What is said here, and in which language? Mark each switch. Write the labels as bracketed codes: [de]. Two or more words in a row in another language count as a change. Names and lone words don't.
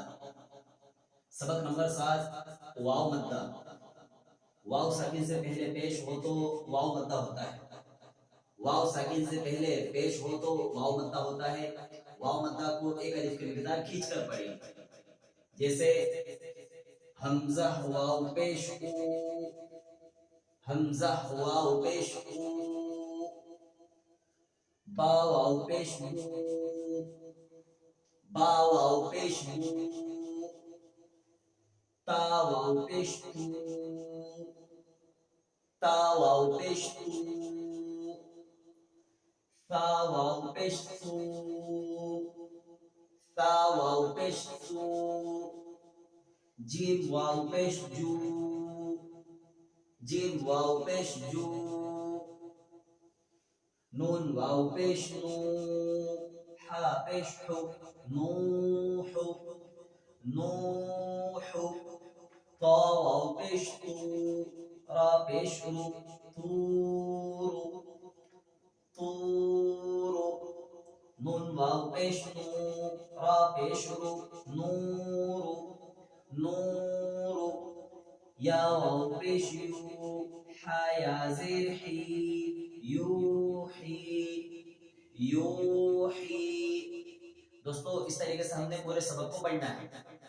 [ur] سبق نمبر 7 واو مدہ۔ واو ساکن سے پہلے پیش ہو تو واو مدہ ہوتا ہے۔ واو ساکن سے پہلے پیش ہو تو واو مدہ ہوتا ہے۔ واو مدہ کو ایک الف کی مقدار کھینچ کر پڑھیں، جیسے حمزہ واو پیش او، حمزہ واو پیش او، با واو پیش بو، با واو پیش بو، تا واو پیش تو، تا واو پیش تو، ثا واو پیش ثو، ثا واو پیش ثو، جیم واو پیش جو، جیم واو پیش جو، نون واو پیش نو، حا پیش حو، نوح، نوح، طا واو پیش تو، را پیش رو، طور، طور، نون واو پیش نو، را پیش رو، نور، نور، یا واو پیش یو، حا یا زیر حی، یوحی، یوحی۔ دوستو اس طریقے سے ہم نے پورے سبق کو پڑھنا ہے۔